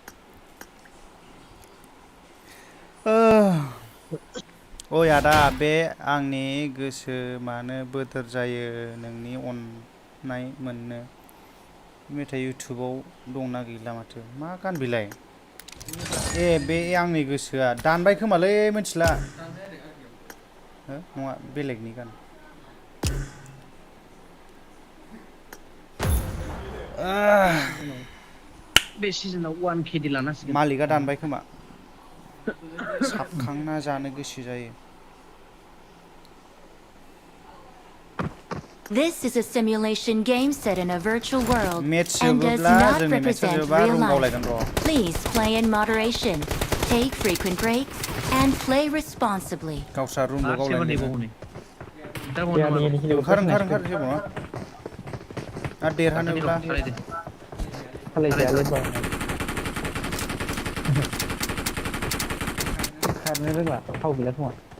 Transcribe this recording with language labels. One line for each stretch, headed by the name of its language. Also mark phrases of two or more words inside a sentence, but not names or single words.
Bodo: ओइ आदा बे आंनि गोसो मानो बोदोर जायो नोंनि अननाय मोननो मेथाइ इउटुबाव दंना गैला माथो मा गान बिलाय ए बे आंनि गोसोआ दानबाय खोमालै मिथिला हो नङा बेलेगनि गान बे सिजनाव 1 केडि लानांसिगोन मालिकआ दानबाय खोमा साबखांना जानो गोसो जायो
English: This is a simulation game set in a virtual world Match and does
Bodo: जोबोब्ला
English: not
Bodo: जोंनि matchआ
English: represent
Bodo: जोबा
English: real room life.
Bodo: गावलायगोन र'।
English: Please play in moderation, take frequent breaks, and play responsibly.
Bodo: गावस्रा रुमल' सेबा गावलायगोन नैबाव हनै दा बाव या नामा नि ओंखार हेलिकप्टार ओंखार ओंखार जेबो नङा आरो देरहानोब्ला सालायदो सालायजायालै बा खारनो रोंला थाव गैला खोमा